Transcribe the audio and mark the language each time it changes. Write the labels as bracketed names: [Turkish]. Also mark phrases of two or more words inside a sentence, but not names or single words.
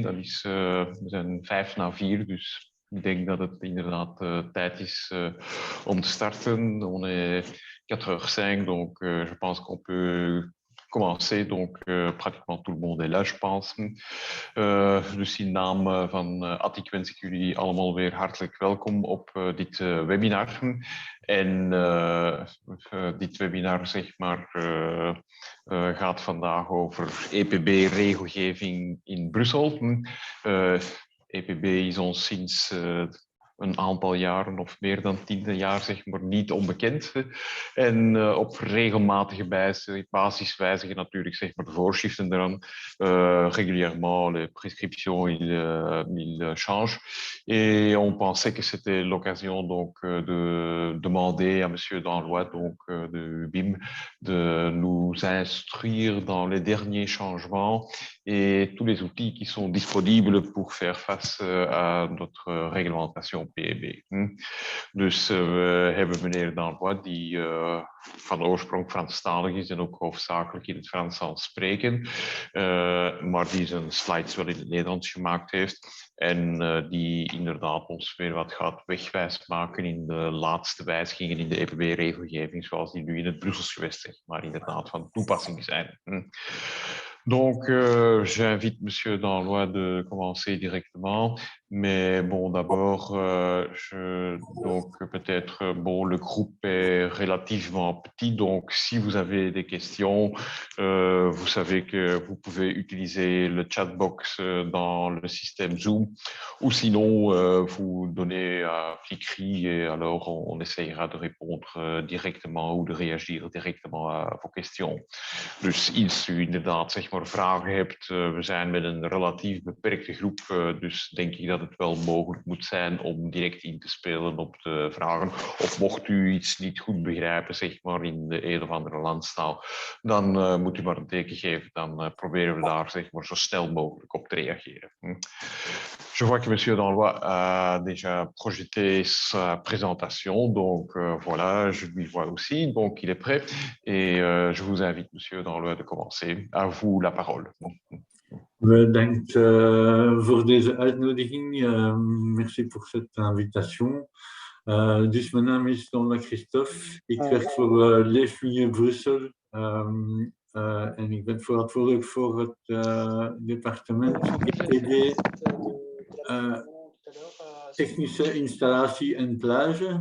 [Dutch] We zijn 3:55, dus ik denk dat het inderdaad tijd is om te starten. [French] On est 4h05, donc je pense qu'on peut commencer. Donc pratiquement tout le monde est là, je pense. [Dutch] Dus in naam van Attic wens ik jullie allemaal weer hartelijk welkom op dit webinar. En dit webinar, zeg maar, gaat vandaag over EPB-regelgeving in Brussel. EPB is ons sinds een aantal jaren of meer dan 10 jaar, zeg maar, niet onbekend. En op regelmatige basis wijzigen natuurlijk, zeg maar, de voorschriften eraan. [French] Régulièrement, les prescriptions, ils changent. Et on pensait que c'était l'occasion donc de demander à Monsieur Danlois, donc de BIM, de nous instruire dans les derniers changements et tous les outils qui sont disponibles pour faire face à notre réglementation PEB. [Dutch] Dus we hebben meneer Danlois, die van oorsprong Franstalig is en ook hoofdzakelijk in het Frans zal spreken, maar die zijn slides wel in het Nederlands gemaakt heeft. En die inderdaad ons weer wat gaat wegwijs maken in de laatste wijzigingen in de EPB-regelgeving, zoals die nu in het Brussels gewest, zeg maar, inderdaad van toepassing zijn. [French] Donc, j'invite Monsieur Danlois de commencer directement, mais bon, d'abord, donc peut-être, bon, le groupe est relativement petit, donc si vous avez des questions, vous savez que vous pouvez utiliser le chatbox dans le système Zoom, ou sinon, vous donnez un petit cri et alors on essayera de répondre directement ou de réagir directement à vos questions. [Dutch] Dus als u inderdaad zeg maar, vragen hebt, we zijn met een relatief beperkte groep, dus denk ik dat het wel mogelijk moet zijn om direct in te spelen op de vragen. Of mocht u iets niet goed begrijpen, zeg maar in de een of andere landstaal, dan moet u maar een teken geven, dan proberen we daar zeg maar, zo snel mogelijk op te reageren. [French] Je vois que M. Danlois a déjà projeté sa présentation, donc voilà, je lui vois aussi, donc il est prêt. Et je vous invite, M. Danlois, de commencer. À vous la parole. [Dutch] Bedankt voor deze uitnodiging. [French] Merci pour cette invitation. [Dutch] Dus mijn naam is Danlois Christophe. Ik werk voor Leefmilieu Brussel. En ik ben verantwoordelijk voor het departement EPB, technische installatie en plage.